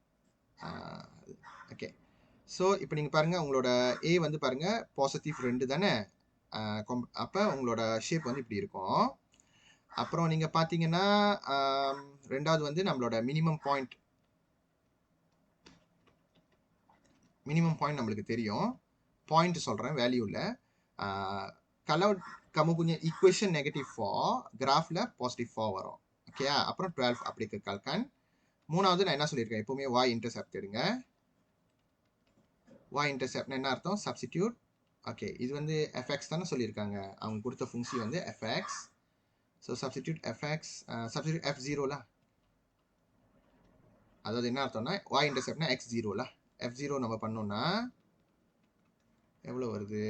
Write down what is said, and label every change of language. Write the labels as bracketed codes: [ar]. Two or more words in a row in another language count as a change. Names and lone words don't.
[ta] ஓகே, ஸோ இப்போ நீங்கள் பாருங்கள், உங்களோட ஏ வந்து பாருங்கள் பாசிட்டிவ் 2 தானே, அப்போ உங்களோட ஷேப் வந்து இப்படி இருக்கும். அப்புறம் நீங்கள் பார்த்தீங்கன்னா ரெண்டாவது வந்து நம்மளோட [en] minimum point [ta] நம்மளுக்கு தெரியும். பாயிண்ட் சொல்கிறேன், வேல்யூவில் [ms] kalau kamu punya [en] equation negative [ta] 4, கிராஃபில் பாசிட்டிவ் 4 வரும். ஓகே, அப்புறம் 12 அப்படி கேட்கல்கான். மூணாவது நான் என்ன சொல்லியிருக்கேன், எப்போவுமே [en] y intercept [ta] எடுங்க. [en] y interceptனா [ta] என்ன அர்த்தம், சப்ஸ்டிடியூட். ஓகே, இது வந்து fx தானே சொல்லியிருக்காங்க, அவங்க கொடுத்த ஃபங்க்ஷன் வந்து fx. ஸோ [en] substitute fx, substitute f0ல, [ta] அதாவது என்ன அர்த்தம்னா [en] y interceptனா [ta] x0ல, f0 நம்ம பண்ணோம்னா எவ்வளோ வருது.